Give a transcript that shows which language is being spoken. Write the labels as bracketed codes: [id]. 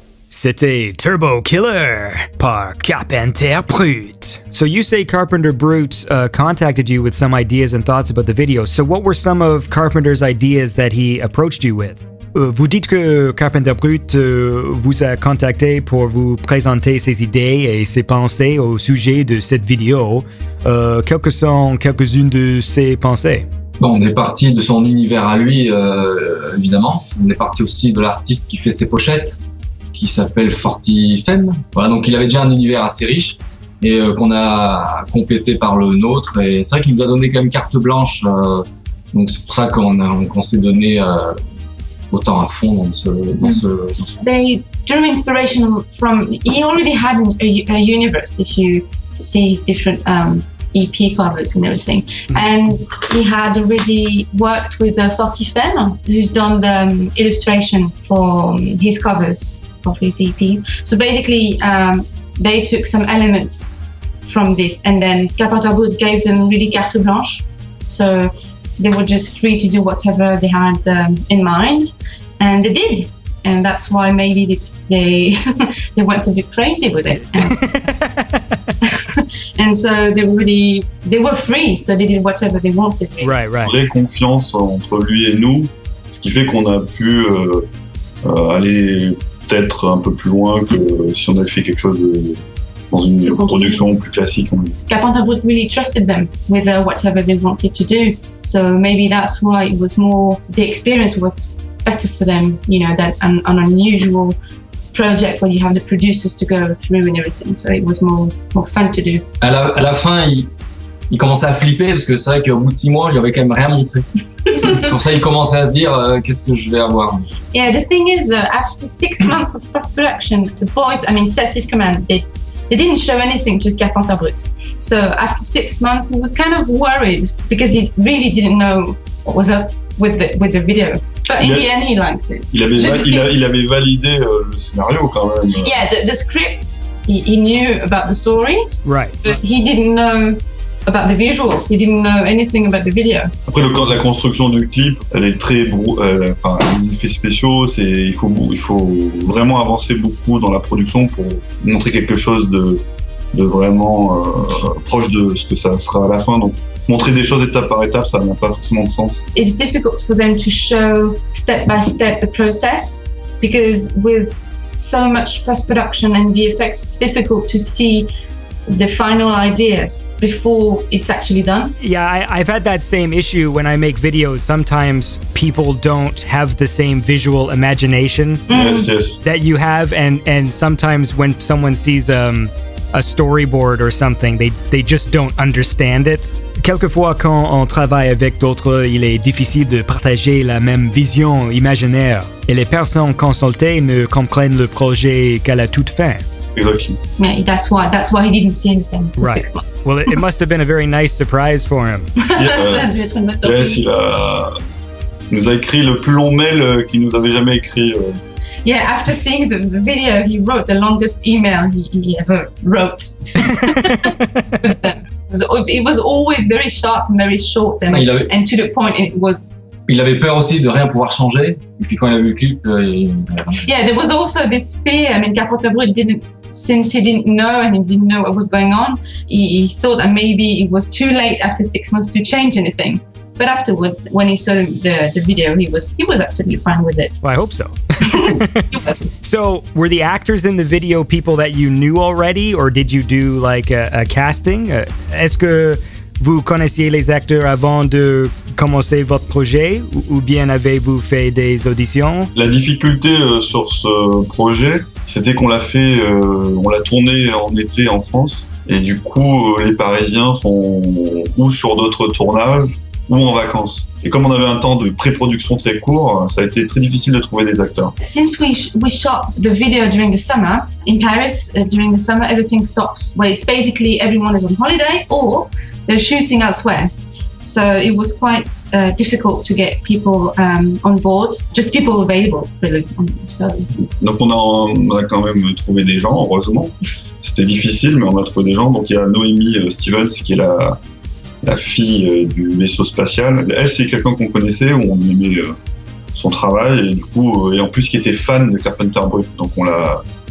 [fr] C'était Turbo Killer par Carpenter Brut. [en] So you say Carpenter Brut contacted you with some ideas and thoughts about the video. So what were some of Carpenter's ideas that he approached you with? [fr] Vous dites que Carpenter Brut vous a contacté pour vous présenter ses idées et ses pensées au sujet de cette vidéo. Quelles sont quelques-unes de ses pensées? Bon, on est parti de son univers à lui, évidemment. On est parti aussi de l'artiste qui fait ses pochettes, qui s'appelle Fortifem. Voilà, donc il avait déjà un univers assez riche et qu'on a complété par le nôtre. Et c'est vrai qu'il nous a donné quand même carte blanche. Donc c'est pour ça qu'on s'est donné autant à fond dans ce. [en] They drew inspiration from. He already had a universe. If you see his different EP covers and everything, and he had already worked with Fortifem, who's done the illustration for his covers of his EP. So basically, they took some elements from this, and then Carpenter Brut gave them really carte blanche. So they were just free to do whatever they had in mind, and they did. And that's why maybe they went a bit crazy with it. And so they were free, so they did whatever they wanted. Really. Right. [fr] Vraie confiance entre lui et nous, ce qui fait qu'on a pu aller peut-être un peu plus loin que si on avait fait quelque chose dans une production plus classique. [en] Carpenter Brut really trusted them with whatever they wanted to do. So maybe that's why it was more, the experience was better for them, you know, than an unusual project where you have the producers to go through and everything. So it was more fun to do. [fr] À la fin, il commençait à flipper parce que c'est vrai qu'au bout de 6 mois, il lui avait quand même rien montré. Pour ça, il commençait à se dire qu'est-ce que je vais avoir. [en] Yeah, the thing is that after 6 months of post-production, the boys, Seth Ickerman, they didn't show anything to Carpenter Brut. So after 6 months, he was kind of worried because he really didn't know what was up with the video. But in the end, he liked it. [fr] Il avait validé le scénario quand même. [en] Yeah, the script, he knew about the story. Right. But he didn't know about the visuals. He didn't know anything about the video. [fr] Après, la construction du clip, elle est très les effets spéciaux, il faut vraiment avancer beaucoup dans la production pour montrer quelque chose de vraiment proche de ce que ça sera à la fin. Donc, montrer des choses étape par étape, ça n'a pas forcément de sens. [en] It's difficult for them to show step by step the process because with so much post-production and VFX, it's difficult to see the final ideas before it's actually done. Yeah, I've had that same issue when I make videos. Sometimes people don't have the same visual imagination Yes. that you have, and sometimes when someone sees a storyboard or something, they just don't understand it. [fr] Quelquefois, quand on travaille avec d'autres, il est difficile de partager la même vision imaginaire, et les personnes consultées ne comprennent le projet qu'à la toute fin. [en] Exactly. Yeah, that's why he didn't see anything for 6 months. Well, it must have been a very nice surprise for him. Yes, [fr] il nous a écrit le plus long mail qu'il nous avait jamais écrit. [en] Yeah, after seeing the video, he wrote the longest email he ever wrote. It was always very sharp and very short and to the point. And it was. [fr] Il avait peur aussi de rien pouvoir changer. Et puis quand il a vu le clip, [en] Yeah, there was also this fear. Carpenter Brut since he didn't know and he didn't know what was going on, he thought that maybe it was too late after 6 months to change anything. But afterwards, when he saw the video, he was absolutely fine with it. Well, I hope so. He was. So, were the actors in the video people that you knew already, or did you do like a casting? [fr] Est-ce que vous connaissiez les acteurs avant de commencer votre projet, ou bien avez-vous fait des auditions? La difficulté sur ce projet, c'était qu'on l'a tourné en été en France, et du coup, les Parisiens sont ou sur d'autres tournages, ou en vacances. Et comme on avait un temps de pré-production très court, ça a été très difficile de trouver des acteurs. [en] Since we shot the video during the summer in Paris, during the summer everything stops. Well, it's basically everyone is on holiday or they're shooting elsewhere. So it was quite difficult to get people on board, just people available, really. So. [fr] Donc on a quand même trouvé des gens, heureusement. C'était difficile, mais on a trouvé des gens. Donc il y a Noémie Stevens qui est la fille du vaisseau spatial. Elle, c'est quelqu'un qu'on connaissait, où on aimait son travail, et du coup, et en plus qui était fan de Carpenter Brut. Donc on l'a